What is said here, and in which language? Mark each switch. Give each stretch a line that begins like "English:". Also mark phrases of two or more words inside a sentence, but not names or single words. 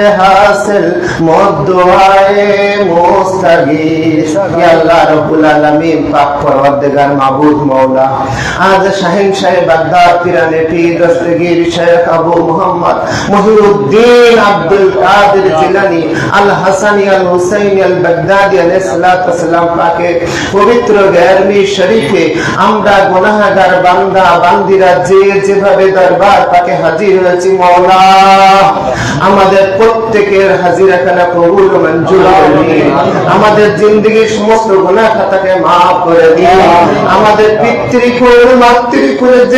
Urdu: حاصل دعائے مستغیث یا اللہ رب العالمین پاک پروردگار معبود مولا آج شہنشاہ بغداد پیرانے پیر دستگیر شیخ ابو محمد محی الدین عبد القادر جیلانی الحسنی الحسینی البغدادی علیہ السلام
Bangla: পাকে পবিত্র গেরমি শরীফে আমরা গুনাহগার বান্দা বান্দিরা যে যেভাবে দরবার পাকে হাজির হয়েছি মাওলা আমাদের প্রত্যেকের হাজিরাখানা কবুল ও মঞ্জুর করে দিন আমাদের জিন্দেগীর সমস্ত গুনাহ খাতাকে maaf করে দিন আমাদের পিতৃকুল মাতৃকুল যে